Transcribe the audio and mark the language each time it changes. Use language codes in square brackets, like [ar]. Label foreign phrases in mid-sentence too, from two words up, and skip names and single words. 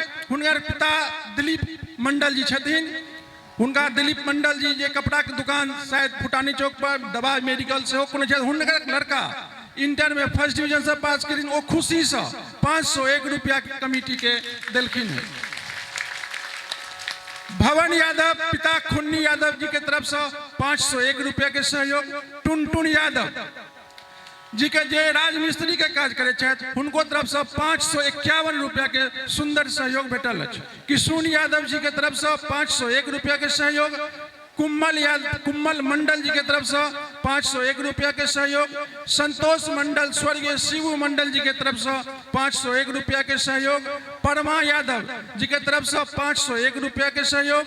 [mai] हुनकर पिता दिलीप मंडल जी छथिन, हुनका दिलीप मंडल जी जे कपड़ा के दुकान शायद फुटानी चौक पर दवा मेडिकल से कोनो छथि, हुनकर लड़का इंटर में फर्स्ट डिवीजन से पास करिन, ओ खुशी से 501 रुपया के कमिटी के देलखिन है। भवन यादव पिता खुन्नी यादव जी के तरफ से 501 रुपया के सहयोग। टुनटुन यादव जी के जे राजमिस्त्री के काज करे छथि हुनको तरफ से 551 रुपया के सुंदर सहयोग भेटल अछि। किशुन यादव जी के तरफ से 501 रुपया के सहयोग। कुम्मल मंडल जी के तरफ से 501 रुपया के सहयोग। संतोष मंडल स्वर्गीय शिवू मंडल जी के तरफ से 501 रुपया के सहयोग। परमा यादव जी के तरफ से 501 रुपया के सहयोग।